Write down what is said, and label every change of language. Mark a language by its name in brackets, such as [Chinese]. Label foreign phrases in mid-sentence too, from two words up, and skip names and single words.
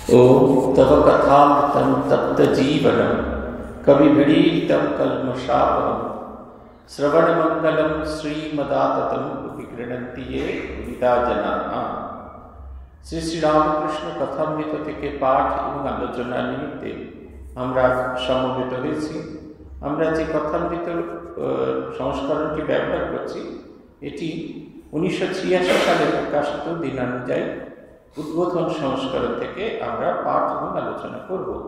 [Sanskrit] ओम तव कथामृतं तप्तजीवनं कविभिरीडितं कल्मषापहं श्रवणमंगलं श्रीमदाततं विगृह्णन्ति ये विदा जनाः। [Bangla] শ্রী শ্রী রামকৃষ্ণ কথামৃত থেকে পাঠ এবং আলোচনা নিমিত্তে আমরা সমবেত হয়েছি। আমরা যে কথামৃত সংস্করণটি ব্যবহার করছি এটি 1986 সালে প্রকাশিত দিনানুযায়ী উদ্বোধন সংস্করণ থেকে আমরা পাঠ এবং আলোচনা করব।